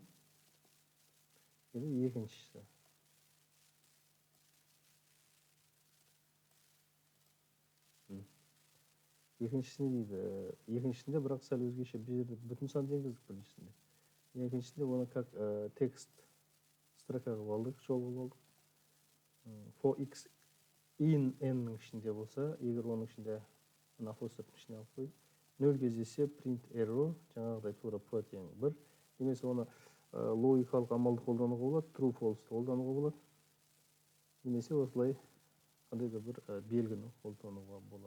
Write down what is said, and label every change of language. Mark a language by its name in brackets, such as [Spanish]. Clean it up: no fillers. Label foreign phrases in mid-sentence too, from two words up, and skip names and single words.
[Kazakh] Енді екіншісі. Екіншісіне дейді. Екіншісінде бірақ сәл өзгеше бір жерде бүтін сан енгіздік біріншісінде. Екіншісінде оны [Russian] как текст строка [Kazakh] қылып алдық, жол қылып алдық. [English] For x in [Kazakh] n-нің ішінде болса, егер оның ішінде апострофтың ішіне алып қойып, 0 кездесе [English] print error, [Kazakh] жаңағыдай тура протеин 1. Немесе оны логикалық амалды қолдануға болады, [English] true false [Kazakh] қолдануға болады. Немесе осылай қандай да бір белгіні қолдануға болады.